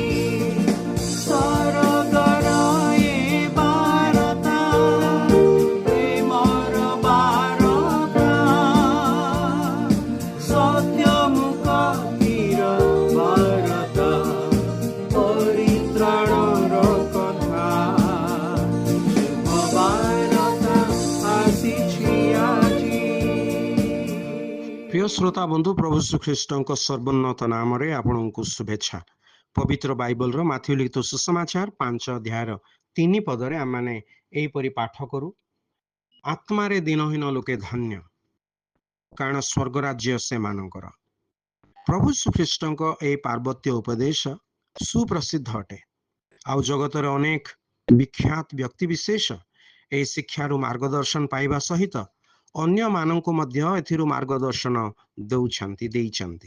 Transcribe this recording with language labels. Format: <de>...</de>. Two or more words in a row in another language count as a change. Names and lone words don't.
<or>ସରଗର ଏ ବାରତା, ପ୍ରେମର ବାରତା, ସତ୍ୟମୁଖୀର ବାରତା, ପରିତ୍ରାଣର କଥା। ଶୁଭ ବାରତା ଆସିଛି ଆଜି। ପ୍ରିୟ ଶ୍ରୋତା ବନ୍ଧୁ, ପ୍ରଭୁ ଶ୍ରୀଖ୍ରିଷ୍ଟଙ୍କ ସର୍ବୋନ୍ନତ ନାମରେ ଆପଣଙ୍କୁ ଶୁଭେଚ୍ଛା। ପବିତ୍ର ବାଇବଲର ମାଥିଉ ଲିଖିତ ସୁସମାଚାର 5 ଅଧ୍ୟାୟର 3 ପଦରେ ଆମମାନେ ଏହିପରି ପାଠ କରୁ, ଆତ୍ମାରେ ଦିନହୀନ ଲୋକେ ଧନ୍ୟ, କାରଣ ସ୍ୱର୍ଗ ରାଜ୍ୟ ସେମାନଙ୍କର। ପ୍ରଭୁ ଶ୍ରୀଖ୍ରିଷ୍ଟଙ୍କ ଏହି ପାର୍ବତ୍ୟ ଉପଦେଶ ସୁପ୍ରସିଦ୍ଧ ଅଟେ, ଆଉ ଜଗତରେ ଅନେକ ବିଖ୍ୟାତ ବ୍ୟକ୍ତିବିଶେଷ ଏହି ଶିକ୍ଷାରୁ ମାର୍ଗଦର୍ଶନ ପାଇବା ସହିତ ଅନ୍ୟମାନଙ୍କୁ ମଧ୍ୟ ଏଥିରୁ ମାର୍ଗଦର୍ଶନ ଦେଇଛନ୍ତି।</or>